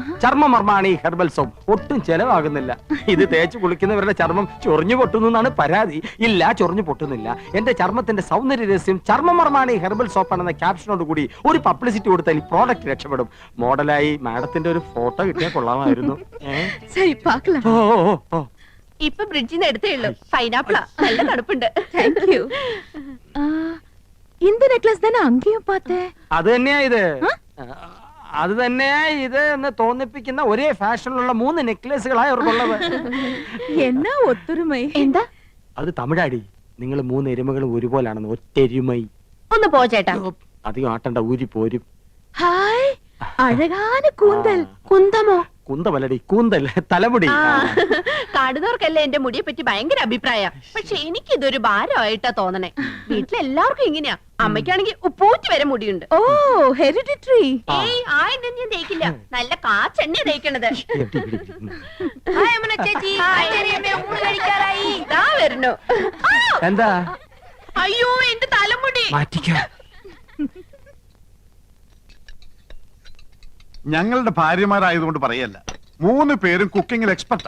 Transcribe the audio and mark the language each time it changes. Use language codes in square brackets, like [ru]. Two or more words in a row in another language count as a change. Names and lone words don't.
[ml] ചർമ്മമർമാണി ഹെർബൽ സോപ്പ്. ഒട്ടും ചെലവാകുന്നില്ല. ഇത് തേച്ച് കുളിക്കുന്നവരുടെ ചർമ്മം ചൊറിഞ്ഞു പൊട്ടുന്നു എന്നാണ് പരാതി. ഇല്ല, ചൊറിഞ്ഞു പൊട്ടുന്നില്ല. എന്റെ ചർമ്മത്തിന്റെ സൗന്ദര്യ രഹസ്യം ചർമ്മമർമാണി ഹെർബൽ സോപ്പ് ആണെന്ന ക്യാപ്ഷനോട് കൂടി ഒരു പബ്ലിസിറ്റി കൊടുത്താൽ ഈ പ്രോഡക്റ്റ് രക്ഷപ്പെടും. മോഡലായി മാഡത്തിന്റെ ഒരു ഫോട്ടോ കിട്ടിയാൽ കൊള്ളാമായിരുന്നു. [ta] சரி பார்க்கலாம். ഓ ഓ, ഓ. [ml] ഇപ്പൊ ബ്രിഡ്ജിൽ നിന്ന് എടുത്തേ ഉള്ളൂ. പൈനാപ്പിളാ, നല്ല തണുപ്പുണ്ട്. [en] Thank you. [ta] இந்த நெக்லஸ் தானே அங்கேயும் பார்த்தேன். [ml] അത് തന്നെയാ ഇത്. അത് തന്നെയാ ഇത് എന്ന് തോന്നിപ്പിക്കുന്ന ഒരേ ഫാഷനിലുള്ള 3 നെക്ലേസുകളായി അവർക്കുള്ളത്. [ta] என்ன ஒத்துருமை. [ml] എന്താ? അത് തമിഴാടി. നിങ്ങൾ 3 എരുമകളും ഒരുപോലാണെന്ന്. ഒറ്റെരുമൈ. ഒന്ന് പോ ചേട്ടാ. അധികം ആട്ടണ്ട, ഊരി പോരും. [ta] ஹாய், அழகான கூந்தல். [ml] കുന്തമോ? കുന്തമല്ലടി, കൂന്തൽ, തലമുടി. ആ, കാണുന്നവർക്കല്ലേ എന്റെ മുടിയെ പറ്റി ഭയങ്കര അഭിപ്രായ. പക്ഷെ എനിക്ക് ഇതൊരു ഭാരമായിട്ടാ തോന്നണേ. വീട്ടിലെല്ലാവർക്കും ഇങ്ങനെയാ. അമ്മയ്ക്കാണെങ്കിൽ ഉപ്പൂറ്റി വരെ മുടിയുണ്ട്. [ta] ஓ, ஹெரிடிட்டரி. [ml] ഏയ്, ആ എണ്ണ ഞാൻ തേക്കില്ല. നല്ല കാച്ചെണ്ണ തേക്കണത്. ഹായ് അമ്മ ചേച്ചി. ഹായ് ചെറിയമ്മേ, ഊണ് കഴിക്കാറായി. ദാ വരുന്നു. ആ, എന്താ? അയ്യോ, എന്റെ തലമുടി. മാറ്റിക്കോ. ഞങ്ങളുടെ ഭാര്യമാരായതുകൊണ്ട് പറയല്ല, 3 പേരും കുക്കിങ്ങിൽ എക്സ്പെർട്ടാ.